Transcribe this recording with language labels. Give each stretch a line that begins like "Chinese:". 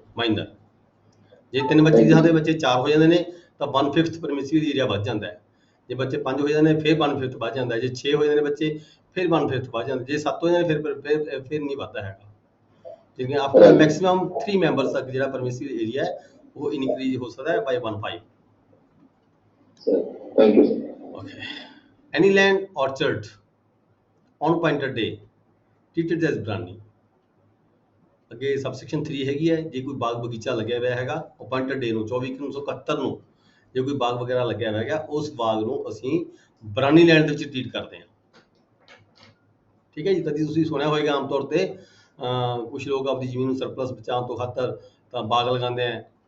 Punjabi: Minor ਜੇ 3 ਬੱਚੇ ਦੀ ਥਾਂ ਤੇ ਬੱਚੇ 4 ਹੋ ਜਾਂਦੇ ਨੇ ਤਾਂ 1/5 ਪਰਮਿਸਿਬਲ ਏਰੀਆ ਵੱਧ ਜਾਂਦਾ ਹੈ। ਜੇ ਬੱਚੇ 5 ਹੋ ਜਾਂਦੇ ਨੇ ਫਿਰ 1/5 ਵੱਧ ਜਾਂਦਾ ਹੈ। ਜੇ 6 ਹੋ ਜਾਂਦੇ ਨੇ ਬੱਚੇ ਫਿਰ 1/5 ਵੱਧ ਜਾਂਦਾ। ਜੇ 7 ਹੋ ਜਾਂਦੇ ਫਿਰ ਨਹੀਂ ਵੱਧਦਾ ਹੈਗਾ। ਜਿਵੇਂ ਆਫਟਰ ਮੈਕਸਿਮਮ 3 ਮੈਂਬਰਸ ਤੱਕ ਜਿਹੜਾ ਪਰਮਿਸਿਬਲ ਏਰੀਆ ਹੈ ਉਹ ਇਨਕਰੀਜ਼ ਹੋ ਸਕਦਾ ਹੈ ਬਾਈ 1/5।
English: Sir, thank you sir. Okay. Any land orchard on appointed day treated as brani।
Punjabi: ਅੱਗੇ ਸਬਸੈਕਸ਼ਨ 3 ਹੈਗੀ ਹੈ, ਜੇ ਕੋਈ ਬਾਗ ਬਗੀਚਾ ਲੱਗਿਆ ਹੋਇਆ ਹੈਗਾ ਅਪਾਇੰਟਡ ਡੇ ਨੂੰ 24/1971 ਨੂੰ, ਜੇ ਕੋਈ ਬਾਗ ਵਗੈਰਾ ਲੱਗਿਆ ਹੋਇਆ ਹੈਗਾ ਉਸ ਬਾਗ ਨੂੰ ਅਸੀਂ ਬਰਾਨੀ ਲੈਂਡ ਦੇ ਵਿੱਚ ਟ੍ਰੀਟ ਕਰਦੇ ਹਾਂ, ਠੀਕ ਹੈ ਜੀ। ਕਦੀ ਤੁਸੀਂ ਸੁਣਿਆ ਹੋਏਗਾ ਆਮ ਤੌਰ ਤੇ ਕੁਝ ਲੋਕ ਆਪਣੀ ਜ਼ਮੀਨ ਨੂੰ ਸਰਪਲਸ ਬਚਾਉਣ ਤੋਂ ਖਾਤਰ ਤਾਂ ਬਾਗ ਲਗਾਉਂਦੇ ਆ।